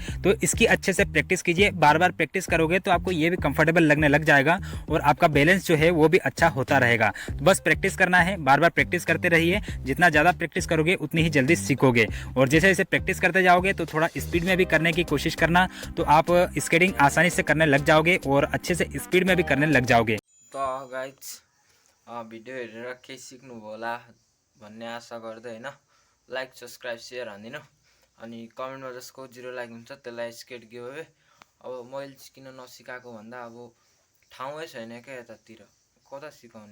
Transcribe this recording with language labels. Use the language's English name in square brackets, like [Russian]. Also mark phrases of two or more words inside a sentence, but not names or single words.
[Hindi] तो इसकी अच्छे से प्रैक्टिस कीजिए, बार बार प्रैक्टिस करोगे तो आपको ये भी कंफर्टेबल लगने लग जाएगा और आपका बैलेंस जो है वो भी अच्छा होता रहेगा। तो बस प्रैक्टिस करना है, बार बार प्रैक्टिस करते रहिए। जितना ज़्यादा प्रैक्टिस करोगे उतनी ही जल्दी सीखोगे, और जैसे जैसे प्रैक्टिस करते जाओगे तो थोड़ा स्पीड में भी करने की कोशिश करना, तो आप स्केटिंग आसानी से करने लग जाओगे और अच्छे से स्पीड में भी करने लग जाओगे। [Nepali] तो गाइज भिडियो हेरेर केही सिक्नुभयो होला भन्ने आशा गर्दै होइन, [English] like subscribe share [Nepali] हानिदिनु, अनि कमेन्टमा जसको 0 लाइक हुन्छ त्यसलाई [English] skate giveaway. [Nepali] अब मैले किन नसिकाएको भन्दा अब ठाउँै छैन क्या यतातिर, कता सिकाउने।